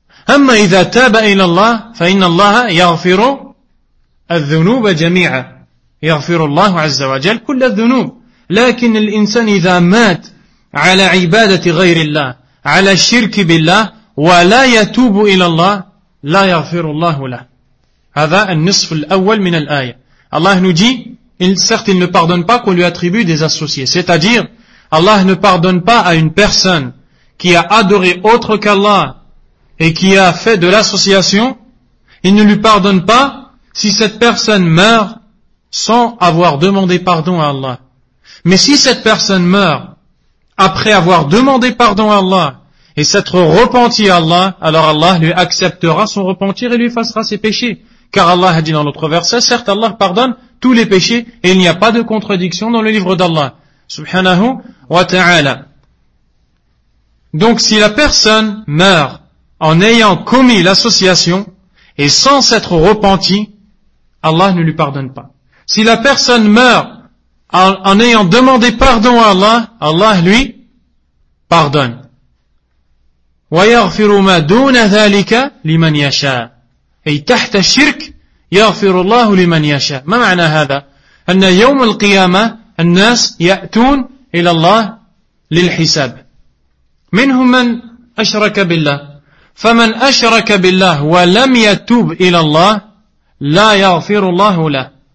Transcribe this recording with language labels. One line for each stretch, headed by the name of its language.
Arabic: أما إذا تاب إلى الله فإن الله يغفر الذنوب جميعا, يغفر الله عز وجل كل الذنوب. لكن الإنسان إذا مات على عبادة غير الله, على الشرك بالله, ولا يتوب إلى الله, لا يغفر الله له. هذا النصف الأول من الآية.
French: الله nous dit, certes il ne pardonne pas qu'on lui attribue des associés. C'est-à-dire, Allah ne pardonne pas à une personne qui a adoré autre qu'Allah et qui a fait de l'association. Il ne lui pardonne pas si cette personne meurt sans avoir demandé pardon à Allah. Mais si cette personne meurt après avoir demandé pardon à Allah et s'être repenti à Allah, alors Allah lui acceptera son repentir et lui effacera ses péchés. Car Allah a dit dans l'autre verset, certes Allah pardonne tous les péchés, et il n'y a pas de contradiction dans le livre d'Allah. Subhanahu wa ta'ala. Donc si la personne meurt en ayant commis l'association, et sans s'être repenti, Allah ne lui pardonne pas. Si la personne meurt en ayant demandé pardon à Allah, Allah lui pardonne.
Arabic: ويغفر ما دون ذلك لمن يشاء أي تحت الشرك يغفر الله لمن يشاء. ما معنى هذا؟ أن يوم القيامة الناس يأتون إلى الله للحساب, منهم من أشرك بالله, فمن أشرك بالله ولم يتوب إلى الله لا يغفر الله له,